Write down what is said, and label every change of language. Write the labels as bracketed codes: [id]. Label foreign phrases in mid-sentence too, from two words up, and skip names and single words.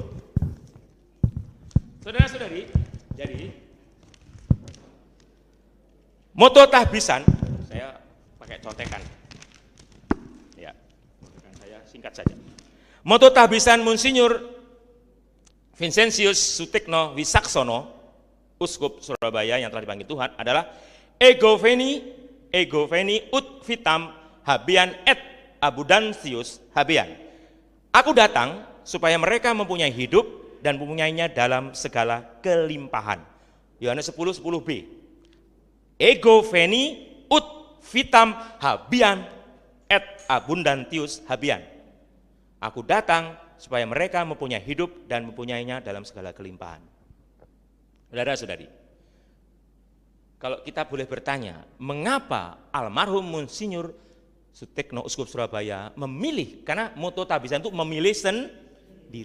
[id] Saudara-saudari, jadi moto tahbisan, saya pakai contekan. Ya, contekan saya singkat saja. Moto tahbisan Monsinyur Vincentius Sutikno Wisaksono, Uskup Surabaya yang telah dipanggil Tuhan, adalah [la] ego veni ut vitam habean et abundantius habean. [id] Aku datang supaya mereka mempunyai hidup dan mempunyainya dalam segala kelimpahan. Yohanes 10:10b. [la] Ego veni ut vitam habean et abundantius habean. [id] Aku datang supaya mereka mempunyai hidup dan mempunyainya dalam segala kelimpahan. Saudara-saudari, Kalau kita boleh bertanya, mengapa almarhum Monsinyur Sutekno Uskup Surabaya memilih, karena moto Tabisan itu memilih sendiri.